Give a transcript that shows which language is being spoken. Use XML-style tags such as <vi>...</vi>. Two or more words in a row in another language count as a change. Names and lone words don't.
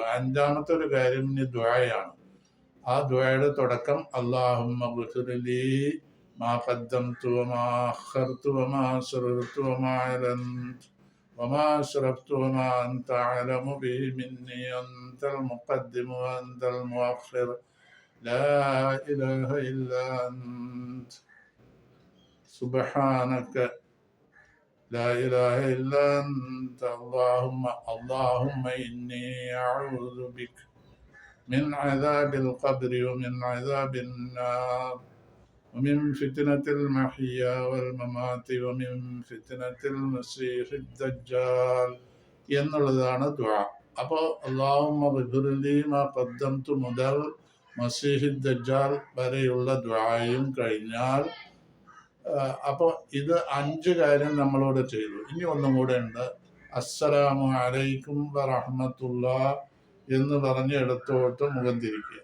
<ml>5ാമത്തെ ഒരു കാര്യം ഇനി ദുആയാണ്. ആ ദുആയുടെ തുടക്കം</ml> <ar>اللهم اغفر لي ما قدمت وما أخرت وما أسررت وما أعلنت وما أسرفت وما أنت أعلم به مني أنت المقدم وأنت المؤخر لا إله إلا أنت സുബ്ഹാനക لا إله إلا أنت اللهم إني أعوذ بك من عذاب القبر ومن عذاب النار ومن فتنة المحيا والممات ومن فتنة المسيح الدجال</ar> <ml>എന്നുള്ളതാണ് ദുആ. അപ്പോൾ</ml> <ar>اللهم اغفر لي ما قدمت</ar> <ml>മുതൽ മസീഹ് ദജ്ജാൽ വരെയുള്ള ദുആയും കഴിഞ്ഞാൽ അപ്പോൾ ഇത് 5 കാര്യം നമ്മളോട് ചെയ്തു. ഇനി ഒന്നും കൂടെ ഉണ്ട്.</ml> <ar>السلام عليكم ورحمة الله</ar> <ml>എന്ന് പറഞ്ഞ് ഇടത്തോട്ട് മുഖം തിരിക്കുക.</ml>